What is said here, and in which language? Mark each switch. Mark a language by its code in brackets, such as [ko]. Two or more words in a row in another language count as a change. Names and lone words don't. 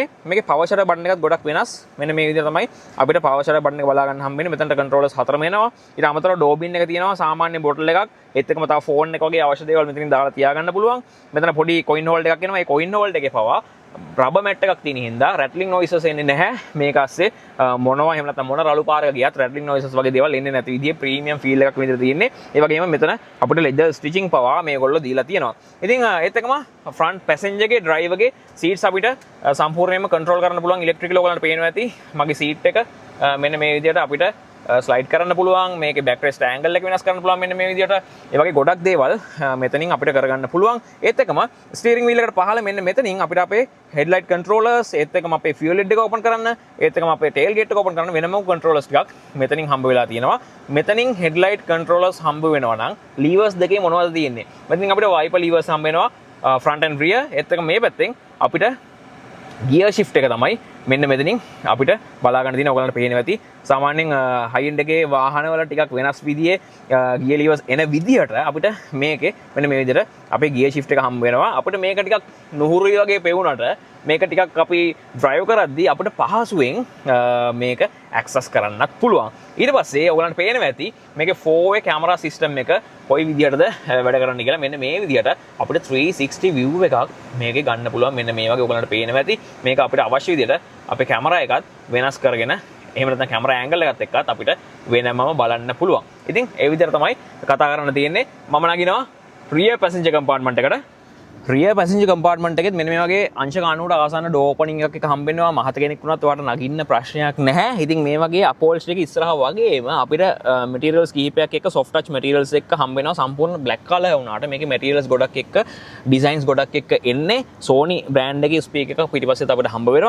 [si] මේකේ [en] power shutter button [si] එකත් ගොඩක් වෙනස්. මෙන්න මේ විදිහට තමයි අපිට [en] power shutter button [si] එක බලා ගන්න හම්බෙන්නේ. මෙතනට controllers 4ම එනවා. ඊට අමතරව [en] door bin [si] එක තියෙනවා සාමාන්‍ය bottle එකක්. ඒත් එක්කම තව phone එක වගේ අවශ්‍ය දේවල් මෙතනින් දාලා තියාගන්න පුළුවන්. මෙතන පොඩි [en] coin holder [si] එකක් එනවා. ඒ [en] coin holder [si] එකේ පවා [en] rubber mat [si] එකක් තියෙන හින්දා [en] rattling noises [si] එන්නේ නැහැ. මේක ASCII මොනවා එහෙම නැත්නම් මොන රළු පාරක ගියත් [en] rattling noises [si] වගේ දේවල් එන්නේ නැති විදිහේ [en] premium feel [si] එකක් විදිහට තියෙන්නේ. ඒ වගේම මෙතන අපිට [en] leather stitching [si] පවා මේගොල්ලෝ දීලා තියෙනවා. ඉතින් ඒත් එක්කම [en] front passenger [si] එකේ driver ගේ seats අපිට සම්පූර්ණයෙන්ම control කරන්න පුළුවන් electrical ඔයගලන්ට පේනවා ඇති. මගේ seat එක මෙන්න මේ විදිහට අපිට ස්ලයිඩ් කරන්න පුළුවන්. මේකේ [en] back rest angle [si] එක වෙනස් කරන්න පුළුවන් මෙන්න මේ විදිහට. ඒ වගේ ගොඩක් දේවල් මෙතනින් අපිට කරගන්න පුළුවන්. ඒත් එක්කම [en] steering wheel [si] එකට පහළ මෙන්න මෙතනින් අපිට අපේ [en] headlight controllers [si] ඒත් එක්කම අපේ [en] fuel lid [si] එක open කරන්න ඒත් එක්කම අපේ [en] tail gate [si] එක open කරන්න වෙනම controllers ටිකක් මෙතනින් හම්බ වෙලා තියෙනවා. මෙතනින් [en] headlight controllers [si] හම්බ වෙනවා නම් levers දෙකේ මොනවද තියෙන්නේ? මෙතනින් අපිට [en] wiper levers [si] හම්බ වෙනවා [en] front and rear. [si] ඒත් එක්කම මේ පැත්තෙන් අපිට [en] gear shift [si] එක තමයි මෙන්න මෙතනින් අපිට බලා ගන්න තියෙන. ඔයගලන්ට පේනවා ඇති සාමාන්‍යයෙන් [en] high end [si] එකේ වාහනවල ටිකක් වෙනස් විදිහේ [en] gear levers [si] එන විදිහට අපිට මේකේ මෙන්න මේ විදිහට අපේ [en] gear shift [si] එක හම්බ වෙනවා. අපිට මේක ටිකක් නුහුරුයි වගේ පෙවුනට මේක ටිකක් අපි drive කරද්දී අපිට පහසුවෙන් මේක access කරන්නත් පුළුවන්. ඊට පස්සේ ඔයගලන්ට පේනවා ඇති මේකේ [en] 4way camera system [si] එක කොයි විදිහටද වැඩ කරන්නේ කියලා. මෙන්න මේ විදිහට අපිට 360 view එකක් මේකේ ගන්න පුළුවන්. මෙන්න මේ වගේ ඔයගලන්ට පේනවා ඇති මේක අපිට අවශ්‍ය විදිහට අපේ කැමරා එකත් වෙනස් කරගෙන එහෙම නැත්නම් [en] camera angle [si] එකත් එක්කත් අපිට වෙනමම බලන්න පුළුවන්. ඉතින් ඒ විදිහට තමයි කතා කරන්න තියෙන්නේ. මම නගිනවා [en] rear passenger compartment [si] එකට. [en] rear passenger compartment [si] එකෙත් මෙන්න මේ වගේ අංශ 90ට ආසන්න [en] door opening [si] එකක් හම්බෙනවා. මහත කෙනෙක් වුණත් ඔයාලට නගින්න ප්‍රශ්නයක් නැහැ. ඉතින් මේ වගේ අපෝල්ස්ටරි එක ඉස්සරහා වගේම අපිට මැටීරියල්ස් කීපයක් එක්ක [en] soft touch materials [si] එක්ක හම්බෙනවා. සම්පූර්ණ [en] black color [si] වුණාට මේකේ materials ගොඩක් එක්ක designs ගොඩක් එක්ක එන්නේ Sony brand එකේ ස්පීකර් එකක් පිටිපස්සෙත් අපිට හම්බ වෙනවා.